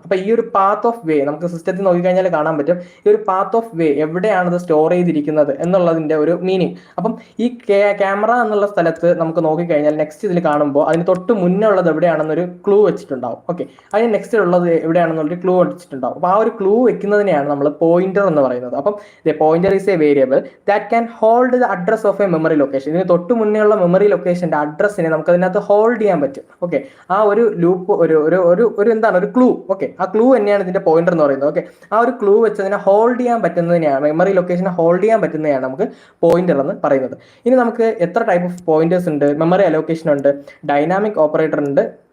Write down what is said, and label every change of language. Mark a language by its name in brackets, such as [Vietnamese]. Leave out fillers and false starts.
[Malayalam] അപ്പം ഈ ഒരു പാത്ത് ഓഫ് വേ നമുക്ക് സിസ്റ്റത്തിൽ നോക്കിക്കഴിഞ്ഞാൽ കാണാൻ പറ്റും. ഈ ഒരു പാത്ത് ഓഫ് വേ എവിടെയാണ് ഇത് സ്റ്റോർ ചെയ്തിരിക്കുന്നത് എന്നുള്ളതിൻ്റെ ഒരു മീനിങ്. അപ്പം ഈ ക്യാമറ എന്നുള്ള സ്ഥലത്ത് നമുക്ക് നോക്കിക്കഴിഞ്ഞാൽ നെക്സ്റ്റ് ഇതിൽ കാണുമ്പോൾ അതിന് തൊട്ട് മുന്നേ ഉള്ളത് എവിടെയാണെന്നൊരു ക്ലൂ വെച്ചിട്ടുണ്ടാവും. ഓക്കെ, അതിന് നെക്സ്റ്റ് ഉള്ളത് എവിടെയാണെന്നുള്ളൊരു ക്ലൂ വെച്ചിട്ടുണ്ടാവും. അപ്പോൾ ആ ഒരു ക്ലൂ വെക്കുന്നതിനെയാണ് നമ്മൾ പോയിന്റർ എന്ന് പറയുന്നത്. അപ്പം [English] Pointer is a variable that can hold the address of a memory location. [Malayalam] ഇതിന് തൊട്ട് മുന്നേ ഉള്ള മെമ്മറി ലൊക്കേഷന്റെ അഡ്രസ്സിനെ നമുക്ക് അതിനകത്ത് ഹോൾഡ് ചെയ്യാൻ പറ്റും. ഓക്കെ, ആ ഒരു ലൂപ്പ് ഒരു എന്താണ് ഒരു ക്ലൂ. ഓക്കെ, ആ ക്ലൂ തന്നെയാണ് ഇതിന്റെ പോയിന്റർ എന്ന് പറയുന്നത്. ഓക്കെ, ആ ഒരു ക്ലൂ വെച്ച് അതിനെ ഹോൾഡ് ചെയ്യാൻ പറ്റുന്നതിനെയാണ്, മെമ്മറി ലൊക്കേഷനെ ഹോൾഡ് ചെയ്യാൻ പറ്റുന്നതാണ് നമുക്ക് പോയിന്റർ എന്ന് പറയുന്നത്. ഇനി നമുക്ക് എത്ര ടൈപ്പ് ഓഫ് പോയിന്റേഴ്സ് ഉണ്ട്? മെമ്മറി അലോക്കേഷൻ ഉണ്ട്, ഡൈനാമിക് ഓപ്പറേറ്റർ ഉണ്ട്.